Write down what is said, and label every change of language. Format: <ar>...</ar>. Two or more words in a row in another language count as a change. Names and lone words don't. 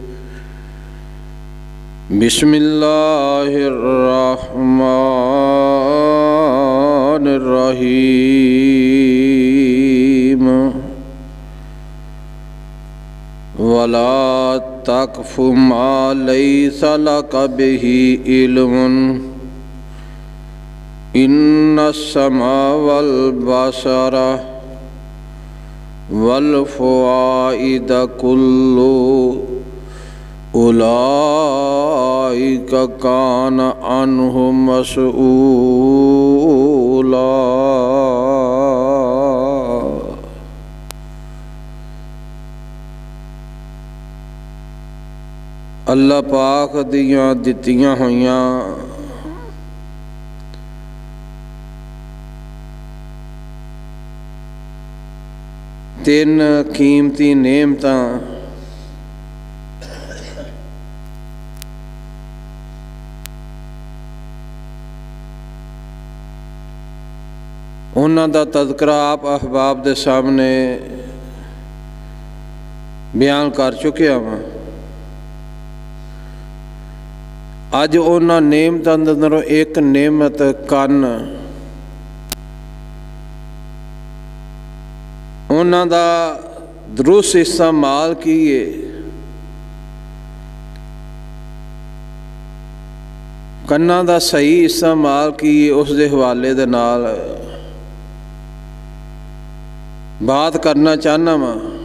<ar>بسم اللہ الرحمن الرحیم ولا تقف ما ليس لك به علم إن السمع والبصر والفؤاد كل أولئك كان عنه مسؤولا۔</ar> <pa>اللہ پاک دیاں دتیاں ہویاں تین قیمتی نعمتاں انہاں دا تذکرہ آپ احباب دے سامنے بیان کر چکے ہاں۔ اج انہاں نعمتاں دے اندروں ایک نعمت کن انہاں دا درست استعمال کیے کناں دا صحیح استعمال کیے اس دے حوالے دے نال بات کرنا چاہنا وا۔</pa>